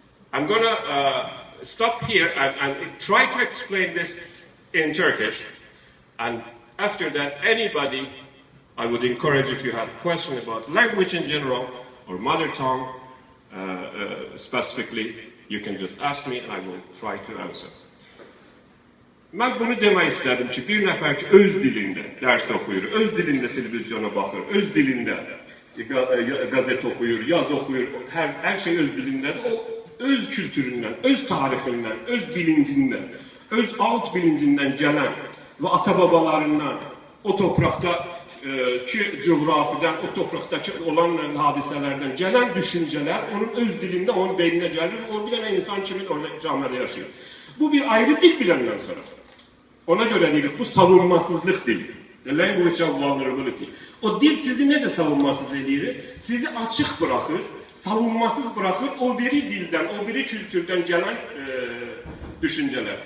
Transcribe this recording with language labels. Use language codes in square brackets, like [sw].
[en] I'm going to stop here and try to explain this in Turkish, and after that, anybody, I would encourage, if you have a question about language in general or mother tongue specifically, you can just ask me and I will try to answer. [az] Mən bunu demək istədim ki, bir nəfər ki, öz dilində dərs oxuyur, öz dilində televizyona baxır, öz dilində qazet oxuyur, yaz oxuyur, hər şey öz dilindədir. O, öz kültüründən, öz tarixindən, öz bilincindən, öz alt bilincindən gələn və ata-babalarından, o torpaqda ki, coğrafidən, o torpaqdakı olan hadisələrdən gələn düşüncələr onun öz dilində, onun beyninə gəlir, o bir dənə insan kimi orada camiada yaşayır. Bu bir ayrı dil biləndən sonra. Ona görə deyirik, bu savunmasızlıq dili. [en] The language of vulnerability. [az] O dil sizi necə savunmasız edir? Sizi açıq bırakır, savunmasız bırakır o biri dildən, o biri kültürdən gələn düşüncələr.